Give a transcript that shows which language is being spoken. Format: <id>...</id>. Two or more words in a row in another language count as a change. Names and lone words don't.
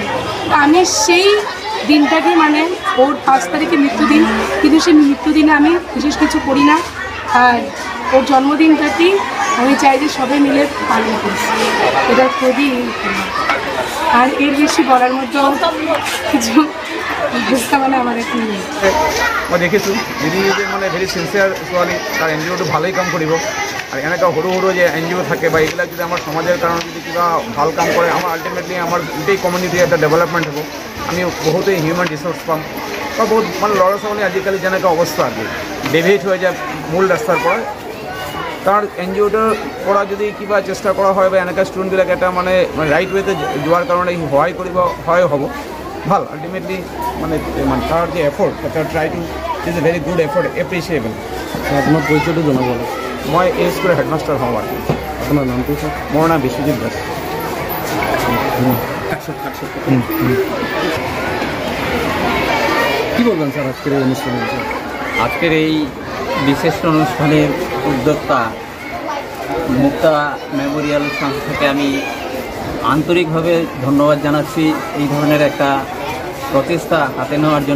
<bn>আমি সেই দিনটাকে ওর 5 তারিখে মৃত্যুদিন, কিন্তু সেই মৃত্যুদিনে আমি বিশেষ কিছু করি না, আর ওর জন্মদিনটাকেই আমি চাই যে সবাই মিলে পালন করি। এটা খুবই, আর এর বেশি বলার মতো কিছু বুঝতে আমার একটু নেই।</bn> <as>মই দেখিছোঁ দিদি যে</as> <en>very sincere</en> <as>ছোৱালী, তাৰ এন জি অ'টো ভালেই কাম কৰিব। আৰু এনেকুৱা সৰু সৰু যে এন জি অ' থাকে বা এইবিলাক যদি আমাৰ সমাজৰ কাৰণে যদি কিবা ভাল কাম কৰে, আমাৰ আল্টিমেটলি আমাৰ গোটেই কমিউনিটিৰ এটা ডেভেলপমেণ্ট হ'ব। আমি বহুতেই</as> <en>human resource</en> <as>পাম বা বহুত ল'ৰা ছোৱালী আজিকালি যেনেকুৱা অৱস্থা আছে, ডেভিয়েট হৈ যায় মূল ৰাস্তাৰ পৰা। তাৰ এন জি অ'টোৰ পৰা যদি কিবা চেষ্টা কৰা হয় বা এনেকুৱা ষ্টুডেণ্টবিলাক এটা</as> <en>right way</en> <as>যোৱাৰ কাৰণে সহায় হ'ব ভাল। আল্টিমেটলি তাৰ যে এফৰ্ট, তাৰ</as> <en>try to is a very good effort, appreciable.</en> <as>আপোনাৰ পৰিচয়টো জনাব। মই এই স্কুলৰ হেডমাষ্টাৰ হওঁ। আৰু আপোনাৰ নামটো? মোৰ নাম বিশ্বজিৎ দাস।</as> <bn>কী বলবেন স্যার আজকের এই অনুষ্ঠানে? আজকের এই বিশেষ অনুষ্ঠানের উদ্যোক্তা মুক্তা মেমোরিয়াল সংস্থাকে আমি আন্তরিকভাবে ধন্যবাদ জানাচ্ছি এই ধরনের একটা প্রচেষ্টা হাতে নেওয়ার জন্য।</bn>